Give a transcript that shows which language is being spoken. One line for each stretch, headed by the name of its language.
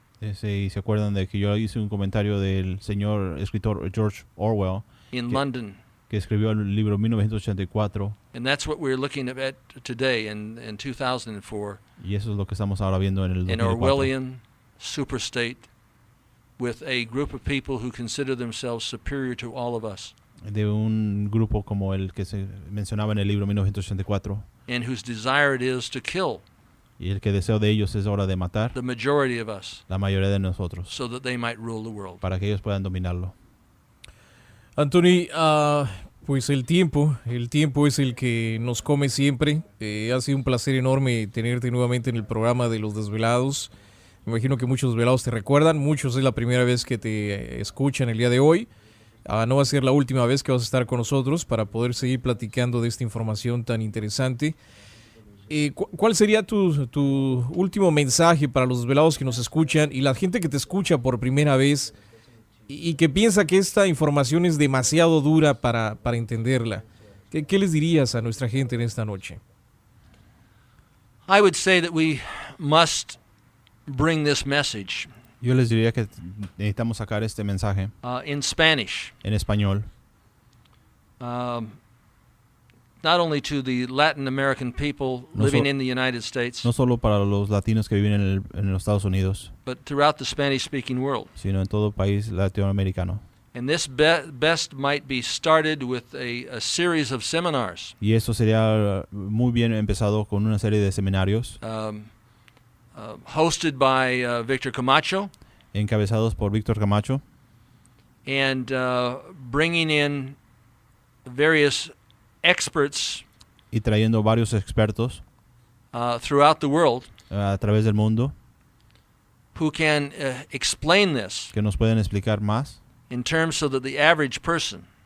Spanish: Y se acuerdan de que yo hice un comentario del señor escritor George Orwell
English: In London.
Spanish: que escribió el libro 1984.
English: And that's what we're looking at today in 2004.
Spanish: Y eso es lo que estamos ahora viendo en el
English: An
Spanish: 2004.
English: Orwellian superstate with a group of people who consider themselves superior to all of us.
Spanish: De un grupo como el que se mencionaba en el libro 1984.
English: And whose desire it is to kill
Spanish: Y el que deseo de ellos es hora de matar
English: the majority of us
Spanish: la mayoría de nosotros
English: so that they might rule the world.
Spanish: para que ellos puedan dominarlo. Anthony, pues el tiempo es el que nos come siempre. Ha sido un placer enorme tenerte nuevamente en el programa de Los Desvelados. Me imagino que muchos desvelados te recuerdan, muchos es la primera vez que te escuchan el día de hoy. No va a ser la última vez que vas a estar con nosotros para poder seguir platicando de esta información tan interesante. ¿Cuál sería tu último mensaje para los desvelados que nos escuchan y la gente que te escucha por primera vez y que piensa que esta información es demasiado dura para entenderla? ¿Qué les dirías a nuestra gente en esta noche?
English: I would say that we must bring this message
Spanish: Yo les diría que necesitamos sacar este mensaje
English: in Spanish,
Spanish: en español,
English: not only to the Latin American people living in the United States,
Spanish: no solo para los latinos que viven en los Estados Unidos,
English: but throughout the Spanish-speaking world.
Spanish: sino en todo el país latinoamericano.
English: And this best might be started with a series of seminars
Spanish: Y eso sería muy bien empezado con una serie de seminarios
English: hosted by Victor Camacho,
Spanish: encabezados por Víctor Camacho,
English: and bringing in various experts
Spanish: y trayendo varios expertos
English: throughout the world
Spanish: a través del mundo
English: who can explain this
Spanish: que nos pueden explicar más
English: in terms so that the average person